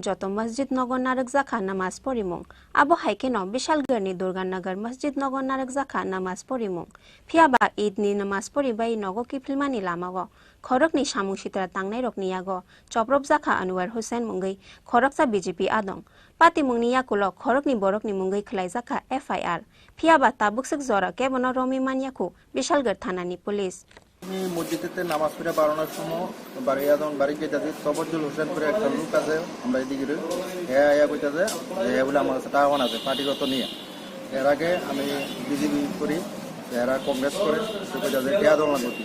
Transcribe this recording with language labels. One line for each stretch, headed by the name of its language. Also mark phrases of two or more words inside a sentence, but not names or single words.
Kok Borok: जत मस्जिद नगर नारक जाखा नमाज पढ़िमुं आबो हाइकेनो बिशालगढ़नि दुर्गानगर मस्जिद नगर नारक जाखा नमाज पढ़िमुं फियाबा ईद नि नमाज पढ़िबाय नगो किफिलमानि लामाओ खरकनि सामुं सित्रा तांनाय रकनि यागो चप्रब जाखा अनुवार हुसैन मुंगै खरकसा बीजेपी आदं पातिमुंनि याकुल खरकनि बरकनि मुंगै खलाय जाखा FIR फियाबा ताबुकसक जरा केबनो रमी मानियाखु बिशालगढ़ थानानि पुलिस
Bangla: মসজিদেতে নামাজ পড়ে বাড়ানোর সময় বাড়ি যেতে তবজ্জুল হোসেন করে একটা লোক আছে, আমরা এদিকে কইতেছে যে বলে আমার কাছে টাকা আছে পার্টিগত নিয়ে। এর আগে আমি বিজেপি করি, এরা কংগ্রেস করে, কইতেছে টেয়া দল না করছি।